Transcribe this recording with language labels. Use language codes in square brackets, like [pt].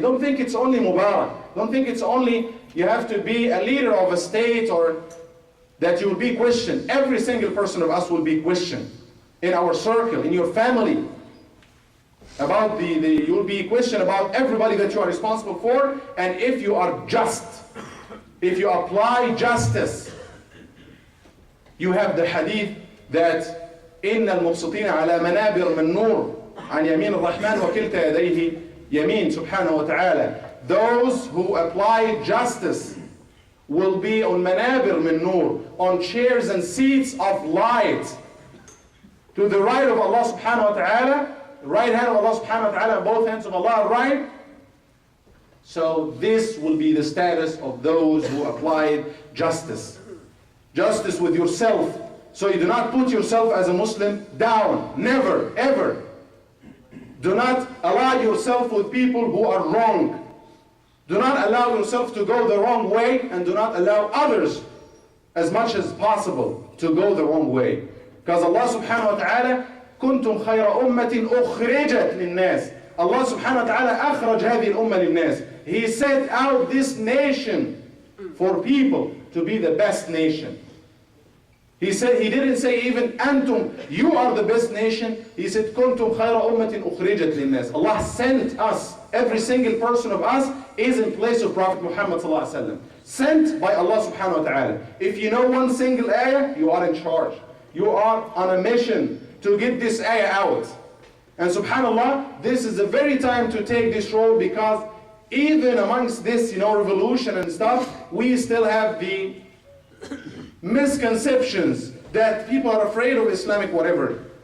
[en] Don't think it's only Mubarak. Don't think it's only you have to be a leader of a state or that you will be questioned. Every single person of us will be questioned. In our circle, in your family. About you will be questioned about everybody that you are responsible for, and if you are just, if you apply justice. You have the hadith that [ar] إِنَّ الْمُبْسِطِينَ عَلَى مَنَابِرْ مِنْ نُورٍ عَنْ يَمِينِ الرَّحْمَنِ وَكِلْتَ يَدَيْهِ يَمِينٌ subhanahu wa ta'ala. [en] Those who apply justice will be on manabir min nur, on chairs and seats of light, to the right of Allah subhanahu wa ta'ala, right hand of Allah subhanahu wa ta'ala, both hands of Allah are right. So this will be the status of those who applied justice. Justice with yourself. So you do not put yourself as a Muslim down. Never, ever. Do not ally yourself with people who are wrong. Do not allow yourself to go the wrong way, and do not allow others as much as possible to go the wrong way. Because Allah subhanahu wa ta'ala, [ar] كنتم خير أمة أخرجت للناس. [en] Allah subhanahu wa ta'ala [ar] أخرج هذه الأمة للناس. [en] He set out this nation for people to be the best nation. He didn't say even أنتم, you are the best nation. He said [ar] كنتم خير أمة أخرجت للناس. [en] Allah sent us, every single person of us is in place of Prophet Muhammad sallallahu alaihi wasallam. Sent by Allah subhanahu wa ta'ala. If you know one single ayah, you are in charge. You are on a mission to get this ayah out. And subhanallah, this is the very time to take this role, because even amongst this, revolution and stuff, we still have the misconceptions that people are afraid of Islamic whatever.